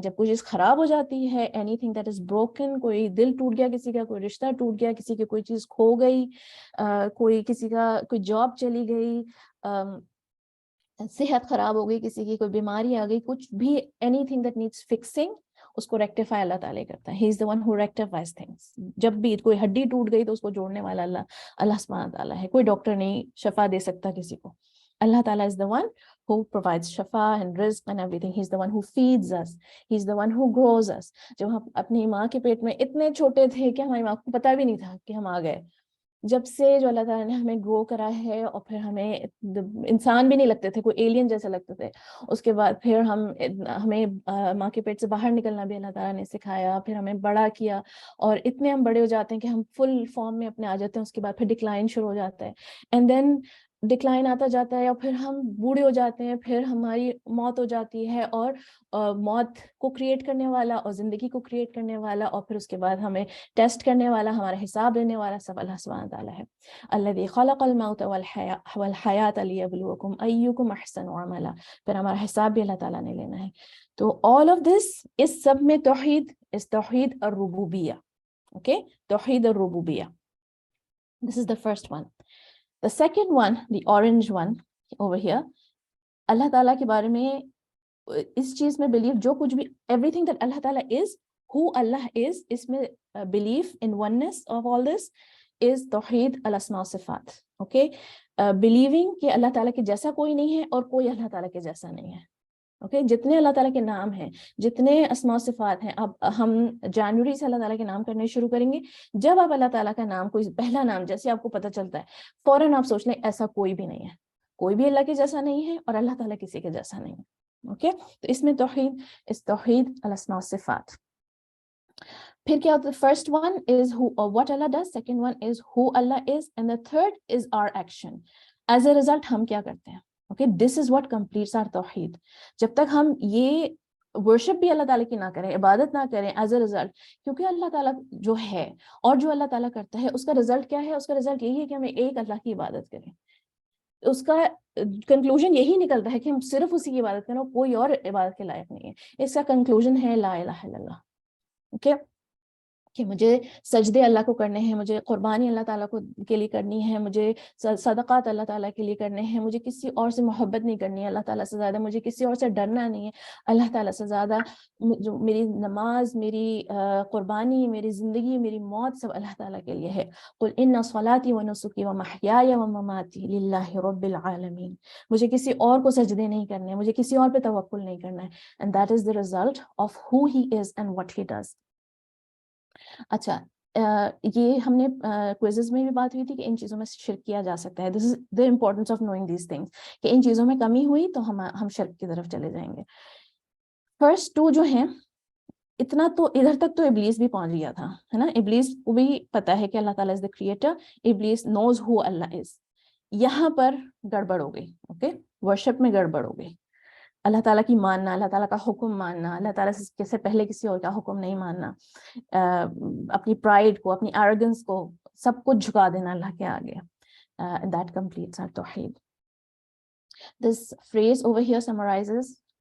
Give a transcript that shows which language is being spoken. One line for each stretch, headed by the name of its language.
Urdu: جب کوئی چیز خراب ہو جاتی ہے,
English: anything that is broken,
Urdu: کوئی دل ٹوٹ گیا کسی کا, کوئی رشتہ ٹوٹ گیا کسی کی, کوئی چیز کھو گئی, کوئی کسی کا کوئی جاب چلی گئی, صحت خراب ہو گئی کسی کی, کوئی بیماری آ گئی, کچھ بھی,
English: anything that needs fixing,
Urdu: اس کو ریکٹیفائی اللہ تعالیٰ کرتا ہے.
English: He is the one who rectifies things.
Urdu: جب بھی کوئی ہڈی ٹوٹ گئی تو اس کو جوڑنے والا اللہ سبحانہ تعالیٰ ہے. کوئی ڈاکٹر نہیں شفا دے سکتا کسی کو.
English: اللہ تعالیٰ is the one who provides شفا and رزق and everything. He is the one who feeds us. He is the one who grows us.
Urdu: جب ہم اپنی ماں کے پیٹ میں اتنے چھوٹے تھے کہ ہماری ماں کو پتہ بھی نہیں تھا کہ ہم آ گئے, جب سے جو اللہ تعالیٰ نے ہمیں گرو کرا ہے, اور پھر ہمیں انسان بھی نہیں لگتے تھے, کوئی ایلین جیسے لگتے تھے, اس کے بعد پھر ہمیں ماں کے پیٹ سے باہر نکلنا بھی اللہ تعالیٰ نے سکھایا, پھر ہمیں بڑا کیا, اور اتنے ہم بڑے ہو جاتے ہیں کہ ہم فل فارم میں اپنے آ جاتے ہیں. اس کے بعد پھر ڈکلائن شروع ہو جاتا ہے,
English: and then
Urdu: ڈکلائن آتا جاتا ہے, اور پھر ہم بوڑھے ہو جاتے ہیں, پھر ہماری موت ہو جاتی ہے, اور موت کو کریٹ کرنے والا اور زندگی کو کریٹ کرنے والا, اور پھر اس کے بعد ہمیں ٹیسٹ کرنے والا, ہمارا حساب لینے والا سب اللہ سبحانہ تعالیٰ ہے.
Arabic: الذی خلق الموت والحیات لیبلوکم ایکم احسن عملا.
Urdu: پھر ہمارا حساب بھی اللہ تعالیٰ نے لینا ہے. تو
English: all of this,
Urdu: اس سب میں توحید is توحید الربوبیہ.
English: Okay, توحید الربوبیہ, this is the first one. The second one, the orange one over here,
Urdu: اللہ تعالیٰ کے بارے میں اس چیز میں بلیف, جو کچھ بھی
English: everything that اللہ تعالیٰ is, who Allah is,
Urdu: اس میں
English: belief in oneness of all this is توحید الاسماء والصفات. okay, believing
Urdu: کہ اللہ تعالیٰ کے جیسا کوئی نہیں ہے اور کوئی اللہ تعالیٰ کے جیسا نہیں ہے. okay, جتنے اللہ تعالیٰ کے نام ہیں, جتنے اسماء و صفات ہیں, اب ہم جنوری سے اللہ تعالیٰ کے نام کرنے شروع کریں گے. جب آپ اللہ تعالیٰ کا نام, کوئی پہلا نام جیسے آپ کو پتہ چلتا ہے, فوراً آپ سوچ لیں ایسا کوئی بھی نہیں ہے, کوئی بھی اللہ کے جیسا نہیں ہے, اور اللہ تعالیٰ کسی کے جیسا نہیں ہے. اوکے, تو اس میں توحید اس توحید الاسماء و صفات. پھر کیا ہوتا ہے,
English: First one is what Allah does, second one is who Allah is, and the third is our action. As a result
Urdu: ہم کیا کرتے ہیں.
English: Okay, this is what completes our توحید.
Urdu: جب تک ہم یہ ورشپ بھی اللہ تعالیٰ کی نہ کریں, عبادت نہ کریں
English: as a result,
Urdu: کیونکہ اللہ تعالیٰ جو ہے اور جو اللہ تعالیٰ کرتا ہے اس کا رزلٹ کیا ہے, اس کا رزلٹ یہی ہے کہ ہمیں ایک اللہ کی عبادت کریں. اس کا کنکلوژن یہی نکلتا ہے کہ ہم صرف اسی کی عبادت کریں, کوئی اور عبادت کے لائق نہیں ہے. اس کا کنکلوژن ہے لا الہ الا اللہ. اوکے, کہ مجھے سجدے اللہ کو کرنے ہیں, مجھے قربانی اللہ تعالیٰ کو کے لیے کرنی ہے, مجھے صدقات اللہ تعالیٰ کے لیے کرنے ہیں, مجھے کسی اور سے محبت نہیں کرنی ہے اللہ تعالیٰ سے زیادہ, مجھے کسی اور سے ڈرنا نہیں ہے اللہ تعالیٰ سے زیادہ, جو میری نماز, میری قربانی, میری زندگی, میری موت سب اللہ تعالیٰ کے لیے ہے.
Arabic: قل ان صلاتی و نسکی و محیای و مماتی للہ رب العالمین.
Urdu: مجھے کسی اور کو سجدے نہیں کرنے, مجھے کسی اور پہ توکل نہیں کرنا ہے.
English: And that is the result of who he is and what he does.
Urdu: اچھا, یہ ہم نے کوئزز میں بھی بات ہوئی تھی کہ ان چیزوں میں شرک کیا جا سکتا ہے.
English: this is the importance of knowing these things,
Urdu: کہ ان چیزوں میں کمی ہوئی تو ہم شرک کی طرف چلے جائیں گے. فرسٹ ٹو جو ہیں, اتنا تو ادھر تک تو ابلیس بھی پہنچ گیا تھا, ہے نا. ابلیس کو بھی پتا ہے کہ اللہ تعالیٰ
English: is the creator,
Urdu: ابلیس
English: knows who
Urdu: اللہ از. یہاں پر گڑبڑ ہو گئی. اوکے, ورشپ میں گڑبڑ ہو گئی. اللہ تعالیٰ کی ماننا, اللہ تعالیٰ کا حکم ماننا, اللہ تعالیٰ سے پہلے کسی اور کا حکم نہیں ماننا, اپنی پرائڈ کو, اپنی ایروگنس کو, سب کچھ جھکا دینا اللہ کے آگے.
English: That completes our توحید. This phrase over here summarizes